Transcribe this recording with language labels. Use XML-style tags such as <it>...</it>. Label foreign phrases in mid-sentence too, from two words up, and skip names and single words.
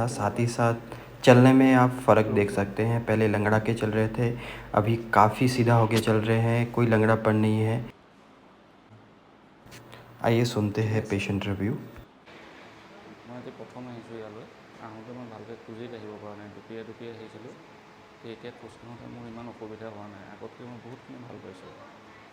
<hi>साथ ही साथ चलने में आप फ़र्क देख सकते हैं। पहले लंगड़ा के चल रहे थे, अभी काफ़ी सीधा होके चल रहे हैं, कोई लंगड़ापन नहीं है। आइए सुनते हैं</hi> <en>patient review.</en> <hi>मैं आज प्रथम</hi> <as>আহিছোঁ ইয়ালৈ। আহোঁতে মই ভালকৈ খোজেই কাঢ়িব পৰা নাই, দুপিয়াই দুপিয়াই আহিছিলোঁ। এতিয়া খোজকাঢ়োঁতে মোৰ ইমান অসুবিধা হোৱা নাই, আগতকৈ মই বহুতখিনি ভাল পাইছোঁ।</as>